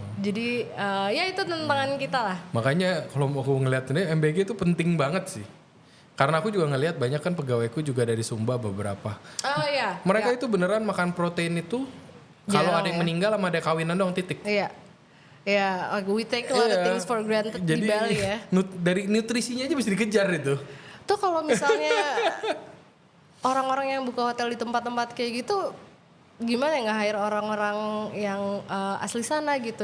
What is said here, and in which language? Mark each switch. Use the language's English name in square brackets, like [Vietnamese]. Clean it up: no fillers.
[Indonesian] Jadi ya itu tantangan kita lah. Makanya kalau aku ngeliat ini MBG itu penting banget sih. Karena aku juga ngeliat banyak kan pegawaiku juga dari Sumba beberapa. Oh iya. Mereka itu beneran makan protein itu kalau ada yang meninggal sama ada kawinan doang titik. Iya. [English] Ya, like we take a lot of things for granted [Indonesian] di Bali ya. Dari nutrisinya aja mesti dikejar itu. Tuh kalau misalnya orang-orang yang buka hotel di tempat-tempat kayak gitu, gimana ya nge-hire orang-orang yang asli sana gitu?